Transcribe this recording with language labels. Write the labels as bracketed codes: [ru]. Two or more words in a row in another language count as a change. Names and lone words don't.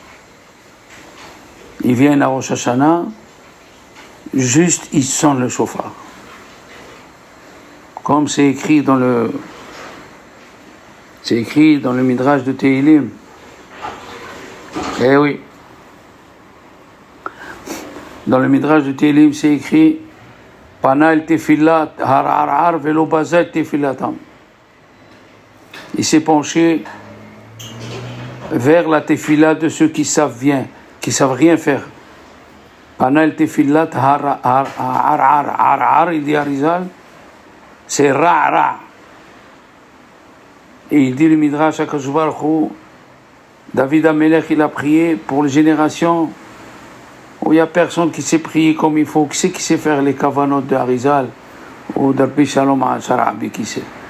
[fr] Ils viennent à Rosh Hashanah, juste ils sonnent le shofar. Comme c'est écrit dans le Midrash de Tehilim. Eh oui. Dans le Midrash de Tehilim, c'est écrit [he] פנה אל תפלת הערער ולא בזה את תפלתם. [fr] Il s'est penché vers la tefila de ceux qui savent rien faire. [he] פנה אל תפלת הערער, [fr] il dit Arizal, c'est ra. Et il dit le Midrash [he] הקדוש ברוך הוא דוד המלך, [fr] il a prié pour les générations où il n'y a personne qui sait prier comme il faut, qui sait faire les kavanot de Arizal ou d'Arbi Shalom Sharabi, qui sait.